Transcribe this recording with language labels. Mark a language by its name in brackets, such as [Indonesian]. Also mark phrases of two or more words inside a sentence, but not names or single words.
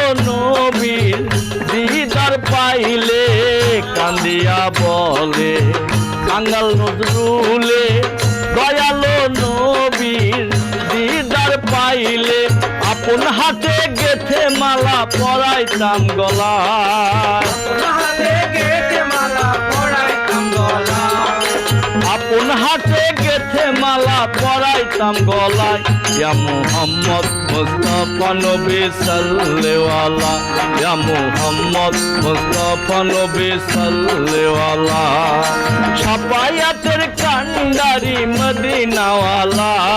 [Bangla] নবীর দীদার পাইলে কাঁদিয়া বলে কাঙাল নজরুলে দয়ালো নবীর দীদার পাইলে আপন হাতে গেঁথে মালা পরাইতাম গলায় আপন হাতে গেঁথে মালা পরাইতাম গলায় [Arabic] يا محمد مصطفى نبي صلى الله يا محمد مصطفى نبي صلى الله [Bangla] শাফায়াতের কান্ডারী মদিনাওয়ালা